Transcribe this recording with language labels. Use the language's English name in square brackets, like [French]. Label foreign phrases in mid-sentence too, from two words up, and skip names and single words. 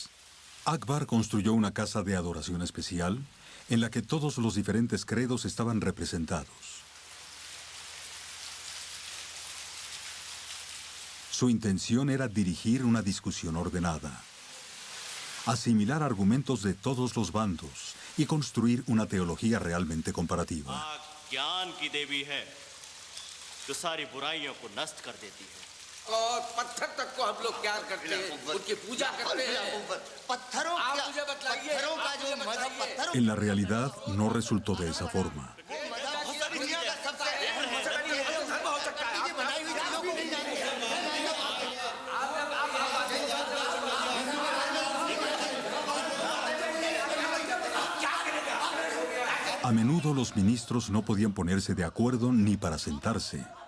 [Spanish] Akbar construyó una casa de adoración especial en la que todos los diferentes credos estaban representados. Su intención era dirigir una discusión ordenada, asimilar argumentos de todos los bandos y construir una teología realmente comparativa. [Hindi] ज्ञान की देवी है जो सारी बुराइयों को नष्ट कर देती है। और पत्थर तक को हम लोग क्या करते हैं, उनकी पूजा करते हैं। पत्थरों आप मुझे बतलाइए, पत्थरों का जो मजहब पत्थरों [Spanish] En la realidad no resultó de esa forma. A menudo los ministros no podían ponerse de acuerdo ni para sentarse.